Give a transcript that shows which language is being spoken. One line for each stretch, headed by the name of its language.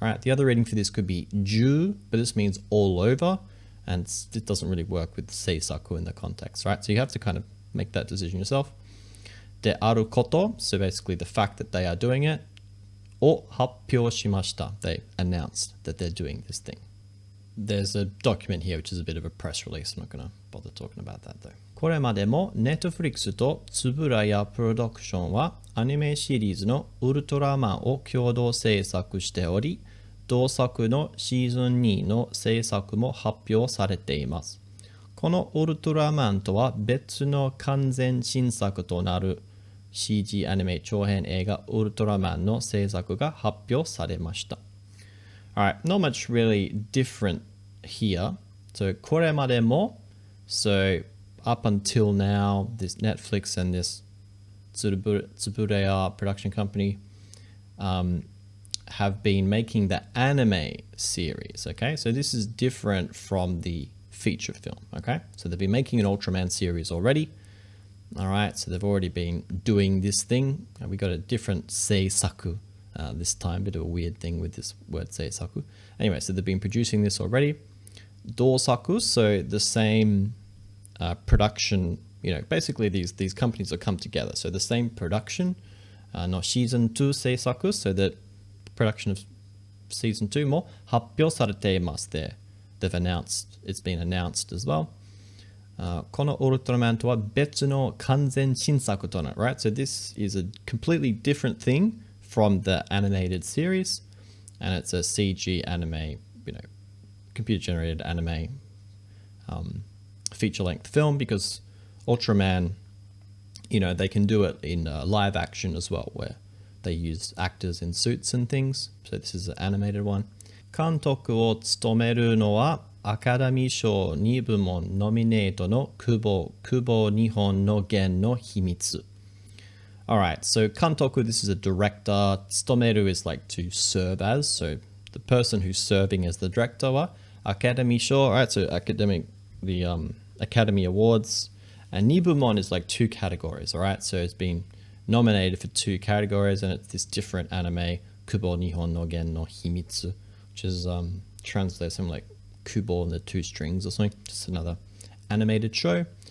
English: All right, the other reading for this could be ju, but this means all over, and it doesn't really work with seisaku in the context, right? So you have to kind of make that decision yourself.
Japanese: De aru koto,
English: so basically the fact that they are doing it.
Japanese: O happyou shimashita,
English: they announced that they're doing this thing. There's a document here which is a bit of a press release. I'm not going to bother talking about that though.
Japanese: これまでも Netflix と円谷プロダクションはアニメシリーズのウルトラマンを共同制作しており、同作のシーズン2の制作も発表されています。このウルトラマンとは別の完全新作となる CG アニメ長編映画ウルトラマンの制作が発表されました。
English: Alright, not much really different here. So
Japanese: これまでも
English: so up until now, this Netflix and this Suburaya Production company have been making the anime series, okay? So this is different from the feature film, okay? So they've been making an Ultraman series already. All right, so they've already been doing this thing. We got a different seisaku this time, bit of a weird thing with this word seisaku. Anyway, so they've been producing this already. Dosaku, so the same production, you know, basically these companies have come together. So the same production, no season 2 seisaku, so that production of season 2
Japanese: も発表されています
English: there. They've announced, it's been announced as well.
Japanese: このウルトラマンとは別の完全新作となる, right?
English: So this is a completely different thing from the animated series, and it's a CG anime, you know, computer generated anime feature length film, because Ultraman, you know, they can do it in live action as well, where they use actors in suits and things. So this is an animated one.
Japanese: 監督を務めるのはアカデミー賞2部門ノミネートの久保日本の弦の秘密.
English: Alright, so kantoku, this is a director. Tsutomeru is like to serve as. So the person who's serving as the director wa Academy Show, alright, so the Academy Awards. And Nibumon is like 2 categories, alright? So it's been nominated for 2 categories, and it's this different anime, Kubo Nihon no Gen no Himitsu, which is translates something like Kubo and the 2 strings or something, just another animated show.